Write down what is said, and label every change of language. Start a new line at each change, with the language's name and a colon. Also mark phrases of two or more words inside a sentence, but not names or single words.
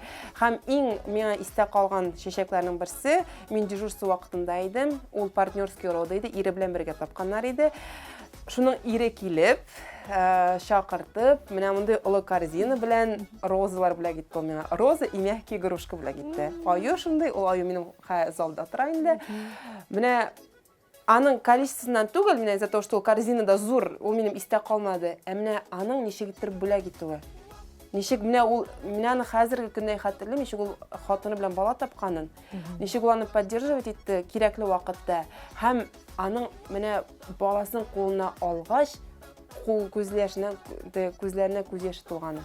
Tatar: Һәм иң миңа истә калган чәчәкләрнең берсе, мин дежурство вакытында идем, ул
Russian: партнерский рода
Tatar: иде, ире белән бергә тапканнар иде. Шуның ире килеп, шакыртып, менә мондай олы корзина белән розалар бүләк итте миңа.
Russian: Роза и мягкие игрушки
Tatar: бүләк итте. Аю шундый, ул аю минем залда тора инде. Менә аның количествосыннан түгел, менә
Russian: из-за того, что
Tatar: корзинада зур, ул минем истә калмады. Менә аның ничек итеп бүләк итүе. Ничек менә ул, менә хәзерге көндә хәтерлим, ничек ул хатыны белән бала тапканын. Ничек ул аны поддерживать итте кирәкле вакытта. Һәм аның менә баласын кулына алгач, күзләренә күз яше тулганы.